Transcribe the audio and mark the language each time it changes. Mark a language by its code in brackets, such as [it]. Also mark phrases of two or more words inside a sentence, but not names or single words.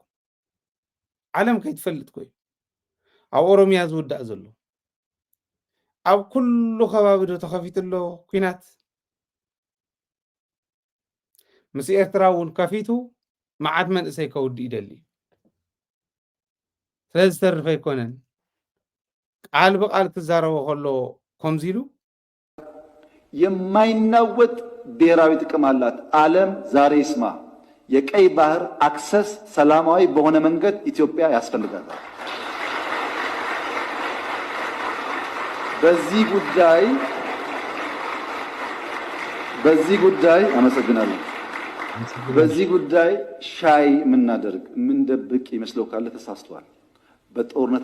[ti] ዓለም ከይትፈልጥ ኮይኑ ኣብ ኦሮሚያ ዝውዳእ ዘሎ ኣብ ኩሉ ከባቢ ዶ ተኸፊት ኣሎ ኩናት። ምስ ኤርትራ እውን ከፊቱ መዓት መንእሰይ ከውዲ ይደሊ። ስለዚ ዝተርፈ ኣይኮነን ቃል በቃል ክዛረቦ ከሎ ከምዚ ኢሉ [am] የማይናወጥ ብሔራዊ ጥቅም አላት። ዓለም ዛሬ ይስማ። የቀይ ባህር አክሰስ ሰላማዊ በሆነ መንገድ ኢትዮጵያ ያስፈልጋታል። በዚህ ጉዳይ አመሰግናለሁ። በዚህ ጉዳይ ሻይ የምናደርግ የምንደብቅ ይመስለው ካለ ተሳስቷል። በጦርነት